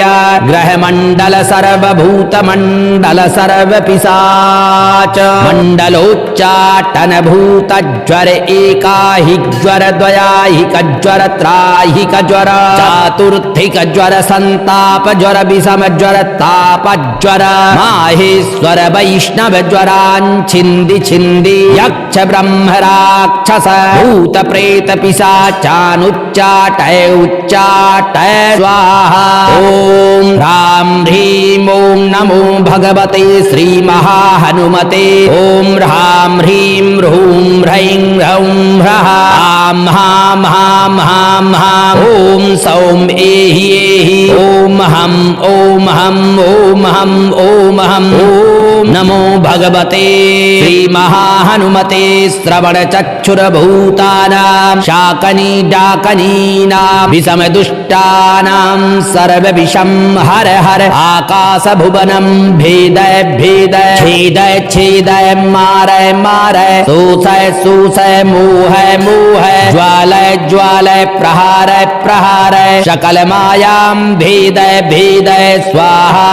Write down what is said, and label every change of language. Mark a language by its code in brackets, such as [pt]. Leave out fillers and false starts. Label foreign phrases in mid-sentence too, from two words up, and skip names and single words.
[sa] ग्रहमंडल सर्वभूत मंडल सर्व पिशाच मंडलोच्चाटन भूत ज्वर एकाहिक ज्वर द्वयाहिक ज्वर त्राहिक ज्वर चातुर्थिक ज्वर संताप ज्वर विषम ज्वर ताप ज्वर माहेश्वर वैष्णव ज्वरान्छिन्दी छिन्दी यक्ष ब्रह्म राक्षस भूत प्रेत पिशाचानुच्चाटय उच्चाटय स्वाहा। ओम ह्रां ह्रीं ओं नमो भगवते श्री महाहनुमते। ओम ह्रां ह्रीं ह्रूं ह्रैं ह्रौं ह्रः आं हां हां हां हां ओम सौं एहि एहि ओम हं ओम हं ओम हं ओम हं ओम नमो भगवते श्री महाहनुमते। श्रवण चक्षुरभूतानां शाकनी डाकनीनां विषम दुष्टानां सर्व विषं हर हर आकाश भुवनं भेदय भेदय छेदय छेदय मारय मारय शोषय शोषय मोहय मोहय ज्वालय ज्वालय प्रहारय प्रहारय सकल मायां भेदय भेदय स्वाहा।